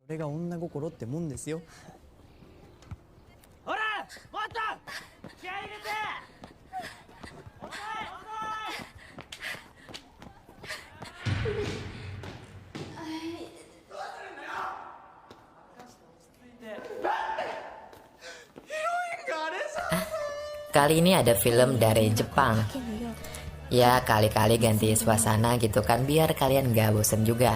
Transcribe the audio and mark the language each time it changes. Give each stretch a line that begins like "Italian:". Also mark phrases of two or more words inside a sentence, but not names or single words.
Japanese: これが女心ってもんですよ。ほらもっと気合い入れて遅い遅
Indonesian: Kali ini ada film dari Jepang. Ya kali-kali ganti suasana gitu kan biar kalian gak bosen juga.